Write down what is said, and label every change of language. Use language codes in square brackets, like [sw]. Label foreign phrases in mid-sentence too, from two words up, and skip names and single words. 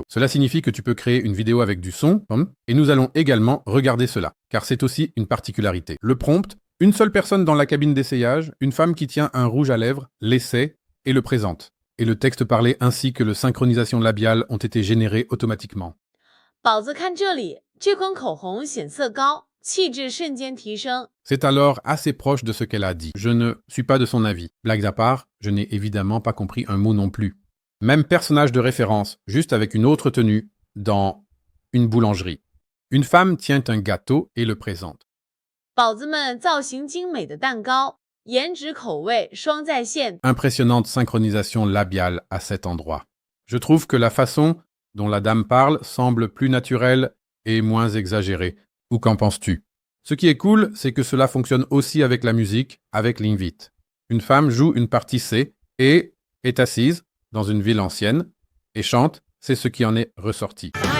[fr] Cela signifie que tu peux créer une vidéo avec du son, et nous allons également regarder cela, car c'est aussi une particularité. Le prompt, une seule personne dans la cabine d'essayage, une femme qui tient un rouge à lèvres, l'essaie et le présente. Et le texte parlé ainsi que la synchronisation labiale ont été générés automatiquement. [zh] 宝子看这里，这款口红显色高，气质瞬间提升。 [fr] C'est alors assez proche de ce qu'elle a dit. Je ne suis pas de son avis. Blague à part, je n'ai évidemment pas compris un mot non plus. Même personnage de référence, juste avec une autre tenue, dans une boulangerie. Une femme tient un gâteau et le présente. [zh] 宝子们造型精美的蛋糕，颜值口味双在线。 [fr] Impressionnante synchronisation labiale à cet endroit. Je trouve que la façon dont la dame parle semble plus naturelle et moins exagérée. Ou qu'en penses-tu? Ce qui est cool, c'est que cela fonctionne aussi avec la musique, avec l'invite. Une femme joue une partie C et est assise dans une ville ancienne et chante, c'est ce qui en est ressorti.